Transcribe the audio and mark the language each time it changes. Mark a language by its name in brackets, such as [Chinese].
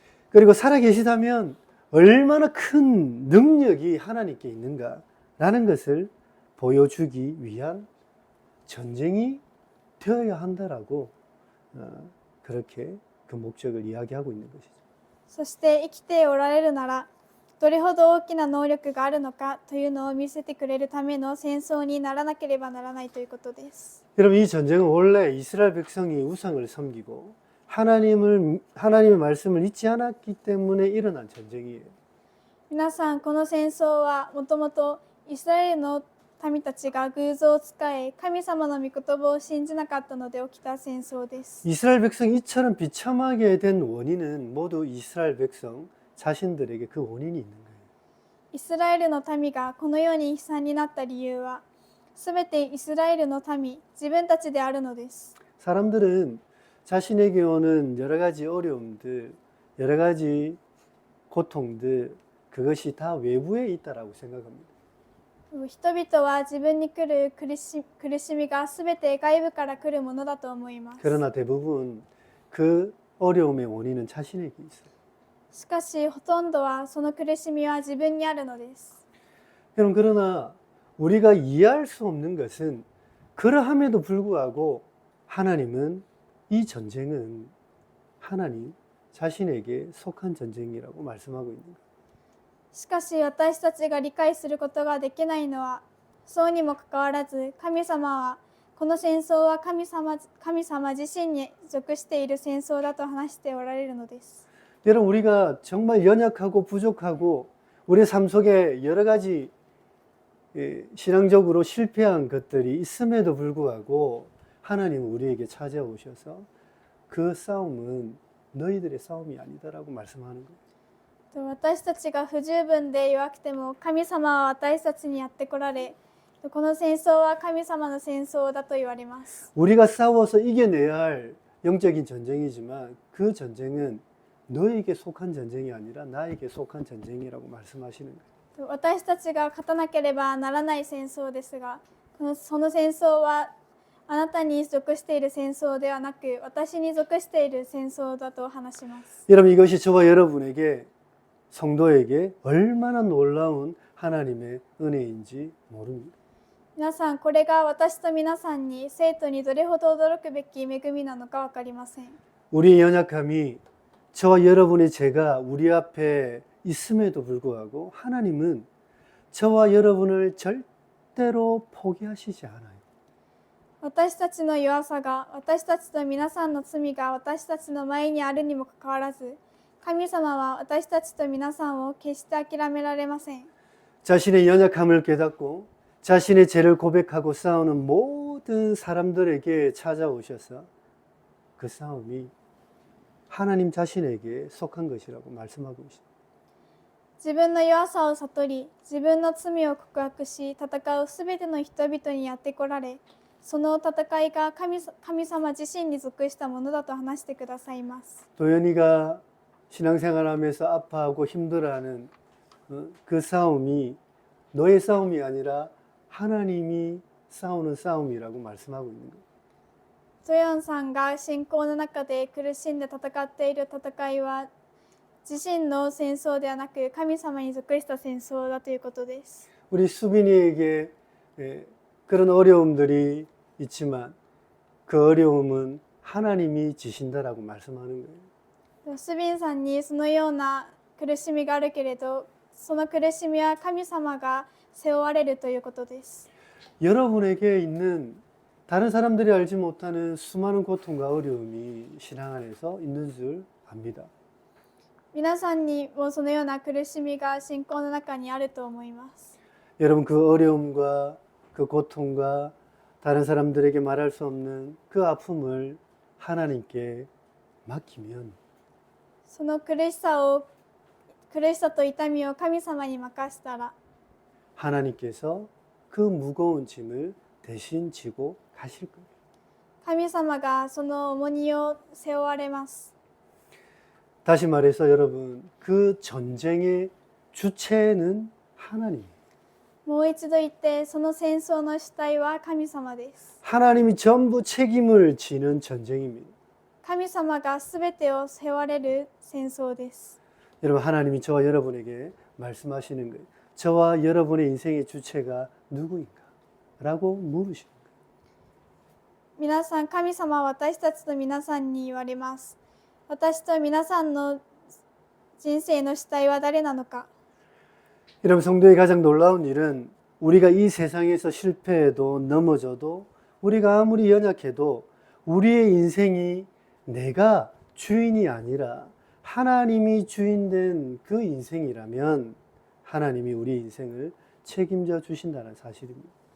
[Korean] 그리고 살아계시다면 얼마나 큰 능력이 하나님께 있는가라는 것을 보여주기 위한 전쟁이 되어야 한다라고 그렇게 그 목적을 이야기하고 있는 것이죠. [Japanese] そして生きておられるならどれほど大きな能力があるのかというのを見せてくれるための戦争にならなければならないということです。 [Korean] 여러분, 이 전쟁은 원래 이스라엘 백성이 우상을 섬기고 하나님의 말씀을 잊지 않았기 때문에 일어난 전쟁이에요. [Japanese] 皆さん、この戦争はもともとイスラエルの民たちが偶像を使い、神様の御言葉を信じなかったので起きた戦争です。 [Korean] 이스라엘 백성이 이처럼 비참하게 된 원인은 모두 이스라엘 백성 자신들에게 그 원인이 있는 거예요. [Japanese] イスラエルの民がこのように悲惨になった理由は、すべてイスラエルの民、自分たちであるのです。 [Korean] 사람들은 자신에게 오는 여러 가지 어려움들, 여러 가지 고통들, 그것이 다 외부에 있다라고 생각합니다. [Japanese] 人々は自分に来る苦しみがすべて外部から来るものだと思います。 [Korean] 그러나 대부분 그 어려움의 원인은 자신에게 있어요. [Japanese] しかし、ほとんどはその苦しみは自分にあるのです。 [Korean] 여러분, 그러나 우리가 이해할 수 없는 것은 그러함에도 불구하고 하나님은 이 전쟁은 하나님 자신에게 속한 전쟁이라고 말씀하고 있는 거예요. [Japanese] しかし、私たちが理解することができないのは、そうにもかかわらず、神様はこの戦争は神様自身に属している戦争だと話しておられるのです。 [Korean] 여러분, 우리가 정말 연약하고 부족하고 우리 삶 속에 여러 가지 신앙적으로 실패한 것들이 있음에도 불구하고 하나님은 우리에게 찾아오셔서 그 싸움은 너희들의 싸움이 아니다라고 말씀하는 거예요. [Japanese] 私たちが不十分で弱くても、神様は私たちにやってこられ、この戦争は神様の戦争だと言われます。 [Korean] 우리가 싸워서 이겨내야 할 영적인 전쟁이지만 그 전쟁은 너에게 속한 전쟁이 아니라 나에게 속한 전쟁이라고 말씀하시는 거예요. [Japanese] 私たちが勝たなければならない戦争ですが、その戦争はあなたに属している戦争ではなく、私に属している戦争だと話します。 [Korean] 여러분, 이것이 저와 여러분에게 성도에게 얼마나 놀라운 하나님의 은혜인지 모릅니다. [Japanese] 皆さん、これが私と皆さんに生徒にどれほど驚くべき恵みなのか分かりません。 [Korean] 우리의 연약함이 저와 여러분의 죄가 우리 앞에 있음에도 불구하고 하나님은 저와 여러분을 절대로 포기하시지 않아요. [Japanese] 私たちの弱さが、私たちと皆さんの罪が私たちの前にあるにもかかわらず、神様は私たちと皆さんを決して諦められません。 [Korean] 자신의 연약함을 깨닫고 자신의 죄를 고백하고 싸우는 모든 사람들에게 찾아오셔서 그 싸움이 하나님 자신에게 속한 것이라고 말씀하고 있습니다. [Japanese] 自分の弱さを悟り、自分の罪を告白し、戦うすべての人々にやってこられ、その戦いが神様自身に属したものだと話してくださいます。 [Korean] 도연이가 신앙생활하면서 아파하고 힘들어하는 그 싸움이 너의 싸움이 아니라 하나님이 싸우는 싸움이라고 말씀하고 있는 거예요. [Japanese] ゾヨンさんが信仰の中で苦しんで戦っている戦いは、自身の戦争ではなく神様に属した戦争だということです。 [Korean] 우리 수빈이에게 그런 어려움들이 있지만 그 어려움은 하나님이 지신다라고 말씀하는 거예요. [Japanese] スビンさんにそのような苦しみがあるけれど、その苦しみは神様が背負われるということです。 [Korean] 여러분에게 있는 다른 사람들이 알지 못하는 수많은 고통과 어려움이 신앙 안에서 있는 줄 압니다. [Japanese] 皆さんにもそのような苦しみが信仰の中にあると思います。 [Korean] 여러분, 그 어려움과 그 고통과 다른 사람들에게 말할 수 없는 그 아픔을 하나님께 맡기면 [Japanese] その苦しさと痛みを神様に任したら、 [Korean] 하나님께서 그 무거운 짐을 대신 지고 가실 거예요. [Japanese] 神様がその重荷を背負われます。 [Korean] 다시 말해서 여러분, 그 전쟁의 주체는 하나님이에요. [Japanese] もう一度言って、その戦争の主体は神様です。 [Korean] 하나님이 전부 책임을 지는 전쟁입니다. [Japanese] 神様がすべてを背負われる戦争です。 [Korean] 여러분, 하나님이 저와 여러분에게 말씀하시는 거예요. 저와 여러분의 인생의 주체가 누구인가? 라고 물으시는 거예요. [Japanese] 皆さん、神様は私たちと皆さんに言われます。私と皆さんの人生の主体は誰なのか。 [Korean] 여러분, 성도의 가장 놀라운 일은 우리가 이 세상에서 실패해도 넘어져도 우리가 아무리 연약해도 우리의 인생이 내가 주인이 아니라 하나님이 주인된 그 인생이라면 하나님이 우리 인생을 책임져 주신다는 사실입니다.